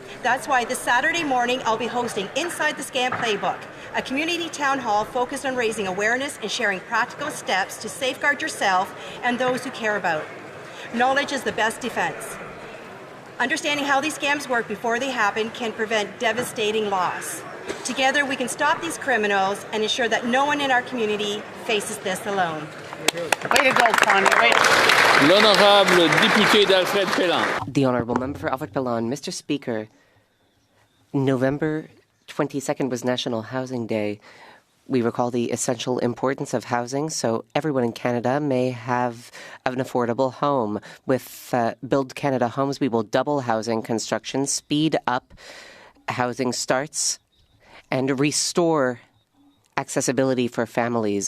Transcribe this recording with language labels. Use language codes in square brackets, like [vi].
[en] That's why this Saturday morning I'll be hosting Inside the Scam Playbook, a community town hall focused on raising awareness and sharing practical steps to safeguard yourself and those who care about. Knowledge is the best defense. Understanding how these scams work before they happen can prevent devastating loss. Together we can stop these criminals and ensure that no one in our community faces this alone. Way to go, Carney. Way to go. [fr] L'honorable député d'Alfred Pellan. [en] The Honourable Member for Alfred Pellan. Mr. Speaker, November 22nd was National Housing Day. We recall the essential importance of housing so everyone in Canada may have an affordable home. With Build Canada Homes, we will double housing construction, speed up housing starts, and restore accessibility for families.